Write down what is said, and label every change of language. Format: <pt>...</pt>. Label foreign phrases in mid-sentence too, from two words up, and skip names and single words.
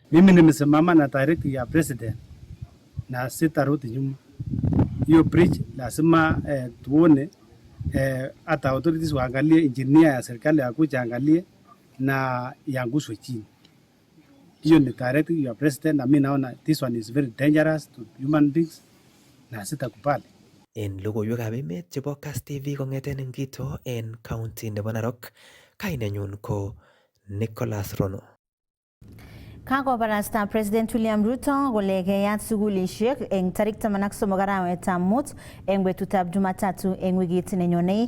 <sw>Mimi nimesimama na directive ya president na sitarudi nyuma. Hiyo bridge lazima tuone hata authorities waangalie, engineer ya serikali akuja angalie na iangushwe chini. Hiyo ni directive ya president, na mimi naona</sw> <en>this one is very dangerous to human beings</en> <sw>na sitakubali.</sw> <kln>En logoiwekab emet chebo Kass TV kong'eten Ngito en county nebo Narok, kainenyun ko Nicholas Rono. Kakobarasta President William Ruto kole keyat sugulishek eng tarik 13 arawetab mut eng betutab Jumatatu eng wikit nenyonei.</kln>